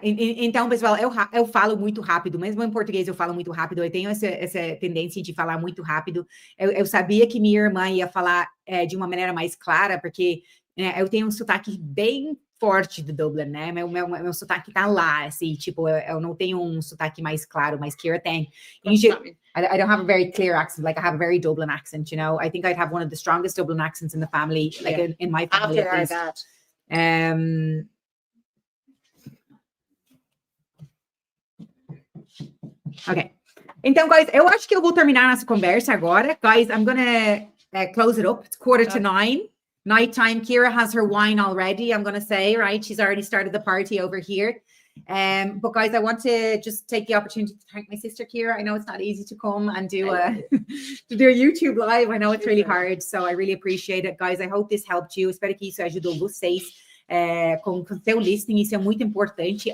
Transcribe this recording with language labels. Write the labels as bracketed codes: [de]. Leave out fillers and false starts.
[pt] Então, pessoal, eu falo muito rápido. Mesmo em português, eu falo muito rápido. Eu tenho essa tendência de falar muito rápido. Eu sabia que minha irmã ia falar de uma maneira mais clara, porque eu tenho um sotaque bem forte de Dublin, né? Meu sotaque tá lá, assim, tipo, eu não tenho um sotaque mais claro, mas Ciara tem. [en] I don't have a very clear accent. Like I have a very Dublin accent, you know. I think I'd have one of the strongest Dublin accents in the family, like in my family After at least. our dad. Ok. [pt] Então, guys, eu acho que eu vou terminar nossa conversa agora. [en] Guys, I'm gonna close it up. It's 8:45. Nighttime. Ciara has her wine already, I'm gonna say, right? She's already started the party over here. But guys, I want to just take the opportunity to thank my sister Ciara. I know it's not easy to come and do a YouTube live. I know it's really hard, so I really appreciate it, guys. I hope this helped you. [pt] Espero que isso ajudou vocês com o seu listening. Isso é muito importante.